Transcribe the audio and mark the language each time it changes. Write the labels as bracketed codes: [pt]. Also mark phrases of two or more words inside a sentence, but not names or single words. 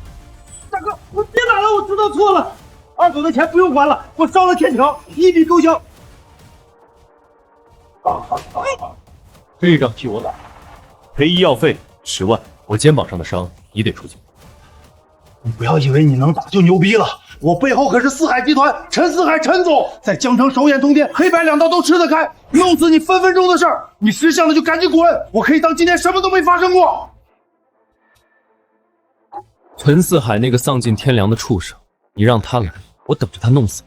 [zh] 大哥，我别打了，我知道错了。二狗的钱不用还了，我烧了天条，一笔勾销。这一仗替我打，赔医药费10万，我肩膀上的傷你得出钱。你不要以为你能打就牛逼了，我背後可是四海集團陳四海陳總，在江城手眼通天，黑白兩道都吃得開，弄死你分分鐘的事兒，你識相了就趕緊滾，我可以當今天什麼都沒發生過。陳四海那個喪盡天良的畜生，你讓他來，我等着他弄死你。